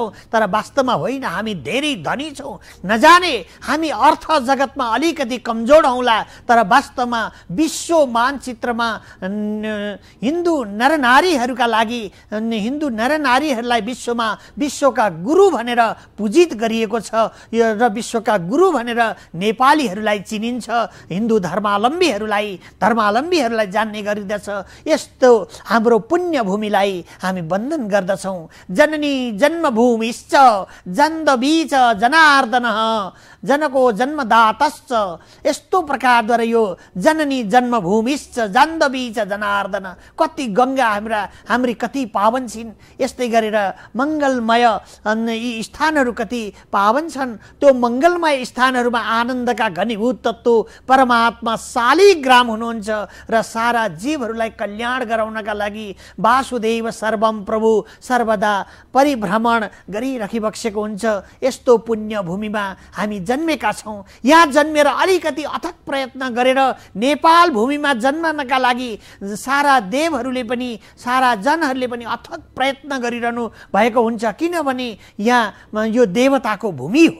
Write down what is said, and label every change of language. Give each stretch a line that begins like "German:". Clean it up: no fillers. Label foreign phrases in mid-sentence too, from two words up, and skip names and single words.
Nepali: तर वास्तवमा होइन, हामी धेरै धनी छौँ। नजाने हामी अर्थ जगतमा अलिकति कमजोर हौँला, तर वास्तवमा विश्व मानचित्रमा हिन्दू नरनारीहरूका लागि, हिन्दू नरनारीहरूलाई विश्वमा विश्वका गुरु भनेर पूजित गरिएको छ र विश्वका गुरु भनेर नेपालीहरूलाई चिनिन्छ। हिन्दू धर्मावलम्बीहरूलाई जान्ने गरिदछ। यस्तो हाम्रो पुण्य भूमिलाई हामी वन्दन गर्दछौँ।
Sanskrit: जननी जन्मभूमिश्च जन्दबीच जनार्दन जनको जन्मदातश्च।
Nepali: यस्तो प्रकारद्वारा यो
Sanskrit: जननी जन्मभूमिश्च जाह्नवी च जनार्दन।
Nepali: कति गङ्गा हाम्री कति पावन छिन्। यस्तै गरेर मङ्गलमय यी स्थानहरू कति पावन छन्। त्यो मङ्गलमय स्थानहरूमा आनन्दका घनीभूत तत्त्व परमात्मा शालिग्राम हुनुहुन्छ र सारा जीवहरूलाई कल्याण गराउनका लागि
Sanskrit: वासुदेव सर्वम
Nepali: प्रभु सर्वदा परिभ्रमण गरिराखिबक्सेको हुन्छ। यस्तो पुण्य भूमिमा हामी जन्मेका छौँ। यहाँ जन्मेर अलिकति अथक प्रयत्न गरेर नेपाल भूमिमा जन्मनका लागि सारा देवहरूले पनि सारा जनहरूले पनि अथक प्रयत्न गरिरहनु भएको हुन्छ। किनभने यहाँ यो देवताको भूमि हो।